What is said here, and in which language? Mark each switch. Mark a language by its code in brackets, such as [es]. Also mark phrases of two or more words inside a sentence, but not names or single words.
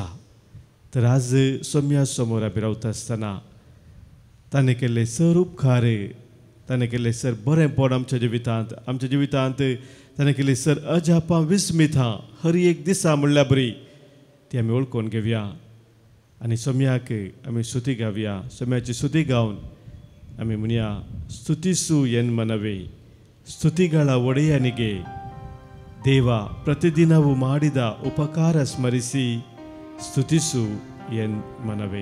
[kok] तर आज सोम्या समोर आमी रावता आसतना ताणें केल्ले सर उपकार ताणें केल्लें सर बरेंपण आमच्या जिवितांत ताणें केल्ली सर अजापां विस्मितां हर एक दिसा म्हणल्यार बरी ती आमी वळखून घेवया आनी सोम्याक आमी स्तुती गावया. सोम्याची स्तुती गावन आमी म्हणया [kn] ಸ್ತುತಿಸು ಎನ್ ಮನವೇ ಸ್ತುತಿಗಳ ಒಡೆಯನಿಗೆ ದೇವ ಪ್ರತಿದಿನವೂ ಮಾಡಿದ ಉಪಕಾರ ಸ್ಮರಿಸಿ ಸ್ತುತಿಸು ಎನ್ ಮನವೇ.